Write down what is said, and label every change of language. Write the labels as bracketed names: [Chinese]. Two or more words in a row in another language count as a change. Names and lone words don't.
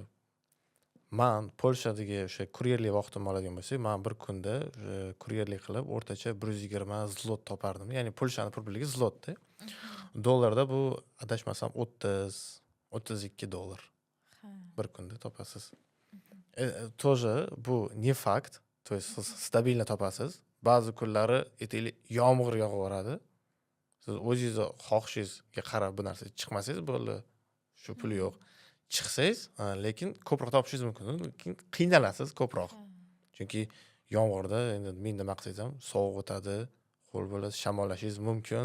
[Uzbek] Man Polshadagi o'sha kuryerlik vaqtimni oladigan bo'lsak, man bir kunda kuryerlik qilib o'rtacha 120 zlot topardim. Ya'ni Polshani pul birligi zlotda. Dollarda bu adashmasam 30-32 dollar. Bir kunda topasiz. [Russian] Тоже bu не факт. То есть [Uzbek] siz stabilni topasiz. Ba'zi kunlari aytaylik yomg'ir yog'averadi. Siz o'zingizni xohishingizga qarab bu narsa chiqmasangiz bo'ldi. Shu pul yo'q. Chiqsangiz, lekin ko'proq topishingiz mumkin. Lekin qiynalasiz ko'proq. Chunki yomg'irda endi men nima qilsangiz ham sovuq o'tadi, qo'l bo'ladi, shamollashingiz mumkin.